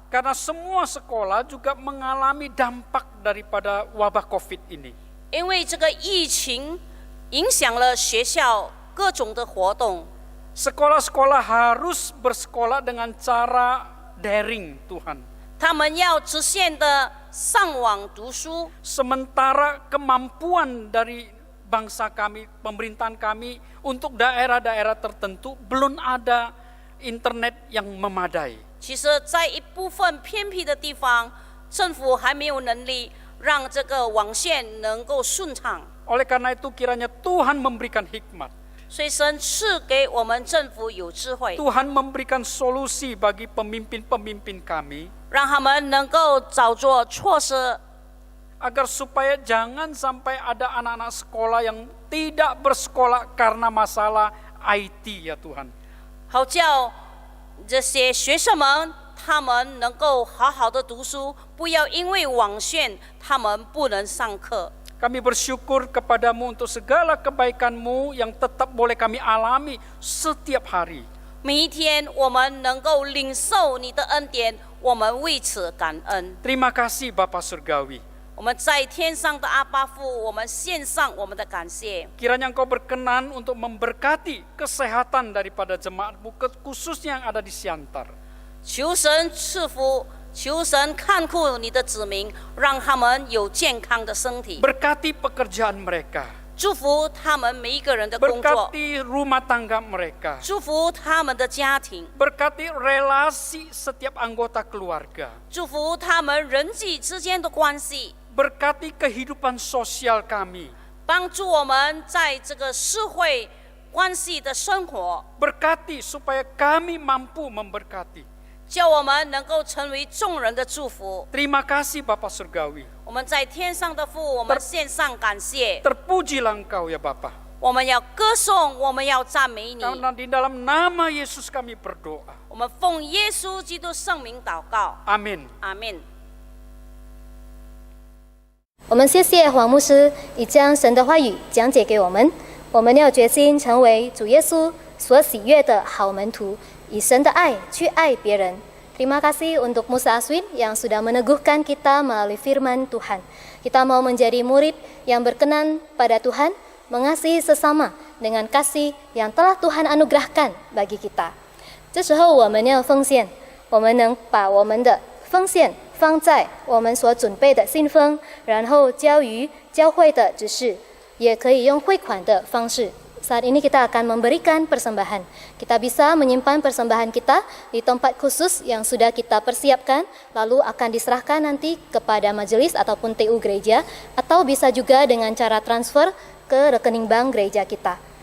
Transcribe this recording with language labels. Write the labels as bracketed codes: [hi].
[id] Karena semua sekolah juga mengalami dampak daripada wabah COVID ini. [zh] 因为这个疫情影响了学校各种的活动。 [id] Sekolah-sekolah harus bersekolah dengan cara daring, Tuhan. [zh] 他们要直线的上网读书， [id] Sementara kemampuan dari bangsa kami, pemerintahan kami untuk daerah-daerah tertentu belum ada internet yang memadai. [zh] 其实，在一部分偏僻的地方，政府还没有能力让这个网线能够顺畅。 [id] Oleh karena itu kiranya Tuhan memberikan hikmat. [zh] 所以神赐给我们政府有智慧， [id] Tuhan memberikan solusi bagi pemimpin-pemimpin kami [zh] 让他们能够找着措施， [id] agar supaya jangan sampai ada anak-anak sekolah yang tidak bersekolah karena masalah IT ya Tuhan. [zh] 好叫这些学生们他们能够好好的读书，不要因为网线他们不能上课。 [id] Kami bersyukur kepadamu untuk segala kebaikan-Mu yang tetap boleh kami alami setiap hari. [zh] 每一天我们能够领受你的恩典，我们为此感恩。 [id] Terima kasih Bapa Surgawi. [zh] 我们在天上的阿爸父，我们献上我们的感谢。 [id] Kiranya Engkau berkenan untuk memberkati kesehatan daripada jemaat-Mu, khususnya yang ada di Siantar. [zh] 求神赐福，求神看顾你的子民，让他们有健康的身体， [id] Berkati pekerjaan mereka. [zh] 祝福他们每一个人的工作， [id] Berkati rumah tangga mereka. [zh] 祝福他们的家庭， [id] Berkati relasi setiap anggota keluarga. [zh] 祝福他们人际之间的关系， [id] Berkati kehidupan sosial kami. [zh] 帮助我们在这个社会关系的生活， [id] Berkati supaya kami mampu memberkati. [zh] 叫我们能够成为众人的祝福。 [id] Terima kasih Bapa Surgawi. [zh] 我们在天上的父，我们献上感谢， [id] Terpujilah Engkau ya Bapa. [zh] 我们要歌颂，我们要赞美你。 [id] Karena di dalam nama Yesus kami berdoa. [zh] 我们奉耶稣基督圣名祷告， [id] Amin. [zh] 阿门。我们谢谢黄牧师已将神的话语讲解给我们。我们要决心成为主耶稣所喜悦的好门徒，以神的爱去爱别人。 [id] Terima kasih untuk Musa Aswin yang sudah meneguhkan kita melalui firman Tuhan. Kita mau menjadi murid yang berkenan pada Tuhan, mengasihi sesama dengan kasih yang telah Tuhan anugerahkan bagi kita. [zh] 这时候我们要奉献，我们能把我们的奉献放在我们所准备的信封，然后交于教会的执事，也可以用汇款的方式。 [id] Saat ini kita akan memberikan persembahan. Kita bisa menyimpan persembahan kita di tempat khusus yang sudah kita persiapkan, lalu akan diserahkan nanti kepada majelis ataupun TU gereja, atau bisa juga dengan cara transfer ke rekening bank gereja kita.